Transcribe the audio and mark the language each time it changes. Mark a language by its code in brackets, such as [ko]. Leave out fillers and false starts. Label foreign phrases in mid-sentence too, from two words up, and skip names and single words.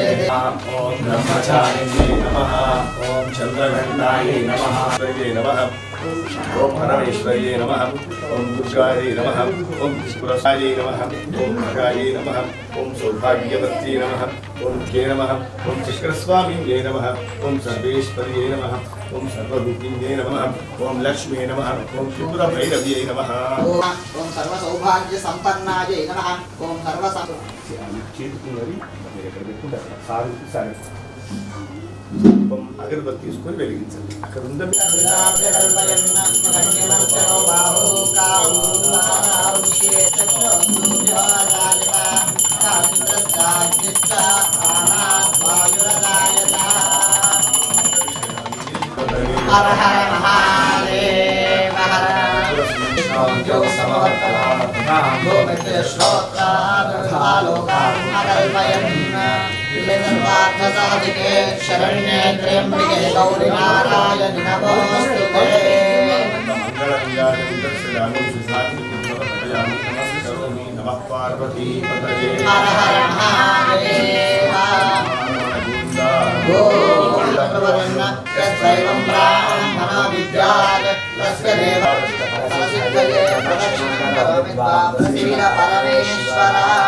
[sa] ओम ब्रह्मचारिणे नमः ओम चंद्रघंटाय नमः नमः ओम परमेश्वर्ये नमः ओम दुर्गायै नमः ओम पुरसायै नमः ओम भगायै नमः ओम सौभाग्यवत्यै नमः ओम के नमः ओम चक्रस्वामिन्यै नमः ओम सर्वेश्वर्यै नमः ओम सर्वरूपिण्यै नमः ओम लक्ष्म्यै नमः ओम त्रिपुरभैरव्यै नमः ओम सर्वसौभाग्य संपन्नायै नमः ओम [te] అగరబత్తి తీసుకొని వెలిగించండి. అక్కడ ఉందా [sa] హర హర మహాదేవ హర యోగ సమవర్తన सर्वार्थसाधिके शरण्ये त्र्यम्बिके गौरी नारायणि नमोस्तुते हर हर महादेव गोविन्दप्रवरन्न यस्त्रैवं ब्राह्मणो विद्यात् तस्य देवः सरसिद्धये प्रदक्षिणं परमेश्वरा